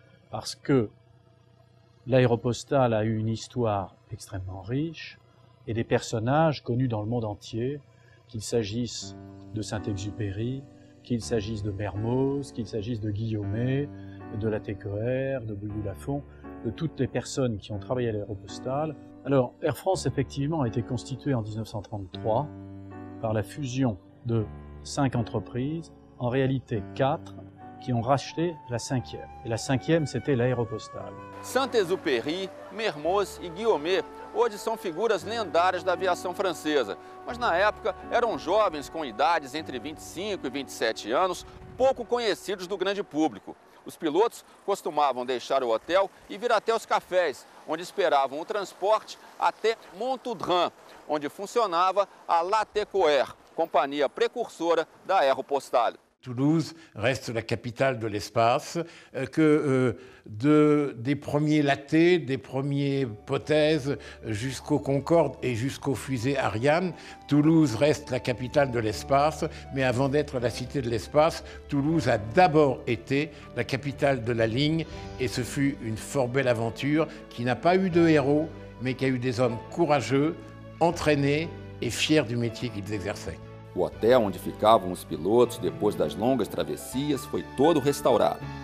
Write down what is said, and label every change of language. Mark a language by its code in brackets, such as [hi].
[fr] Parce que l'Aéropostale a eu une histoire extrêmement riche et des personnages connus dans le monde entier, qu'il s'agisse de Saint-Exupéry, qu'il s'agisse de Mermoz, qu'il s'agisse de Guillaumet, de Latécoère, de Bouilloux Lafont, de toutes les personnes qui ont travaillé à l'Aéropostale. Alors, Air France, effectivement, a été constituée en 1933 par la fusion de 5 entreprises, en réalité 4, qui ont racheté la 5e. Et la 5e, c'était l'Aéropostale. [pt] Saint-Exupéry, Mermoz e Guillaumet hoje são figuras lendárias da aviação francesa, mas na época eram jovens com idades entre 25 e 27 anos, pouco conhecidos do grande público. Os pilotos costumavam deixar o hotel e vir até os cafés, onde esperavam o transporte até Montaudran, onde funcionava a Latécoère, companhia precursora da Aéropostale. [fr] Toulouse reste la capitale de l'espace, des premiers Laté, des premiers Potez jusqu'au Concorde et jusqu'aux fusées Ariane, Toulouse reste la capitale de l'espace, mais avant d'être la cité de l'espace, Toulouse a d'abord été la capitale de la ligne et ce fut une fort belle aventure qui n'a pas eu de héros, mais qui a eu des hommes courageux, entraînés et fiers du métier qu'ils exerçaient. [pt] O hotel onde ficavam os pilotos depois das longas travessias foi todo restaurado.